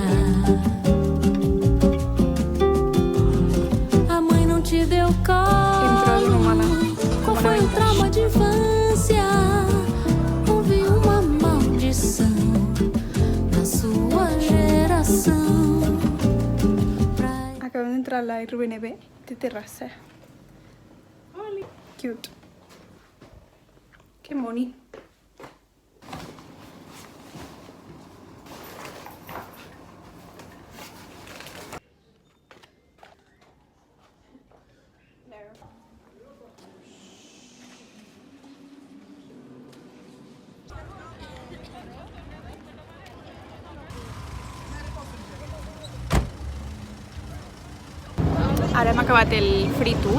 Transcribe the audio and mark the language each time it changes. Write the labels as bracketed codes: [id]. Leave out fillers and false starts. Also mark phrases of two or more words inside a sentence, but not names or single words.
[pt] A mãe não te deu colo. Qual foi o trauma de infância? Houve uma maldição na sua geração. [ca] Acabem d'entrar a l'Airbnb de terrassa. Cute. Que bonic. Ara hem acabat el [en] free tour,